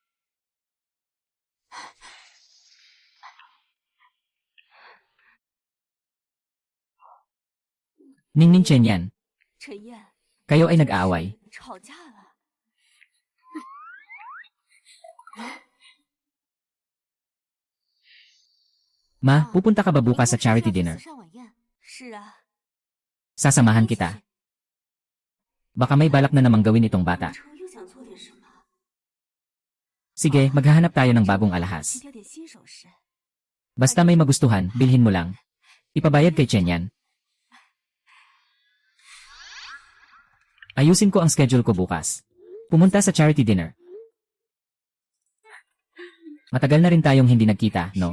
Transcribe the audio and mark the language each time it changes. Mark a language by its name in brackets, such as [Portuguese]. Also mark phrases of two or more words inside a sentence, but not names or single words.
[Filipino] Ningning Chen yan. [Chinese] 陈燕， [Filipino] Kayo ay nag-aaway. [Chinese] 吵架了。 [Filipino] Ma, pupunta ka ba bukas sa [English] charity dinner? [Chinese] 慈善晚宴。是啊， [Filipino] Sasamahan kita. Baka may balak na namang gawin itong bata. [Chinese] 成又想做点什么？ [Filipino] Sige, maghahanap tayo ng bagong alahas. [Chinese] 挑点新首饰。 [Filipino] Basta may magustuhan, bilhin mo lang. Ipabayad kay Chen yan. Ayusin ko ang schedule ko bukas. Pumunta sa [English] charity dinner. [Filipino] Matagal na rin tayong hindi nagkita, no?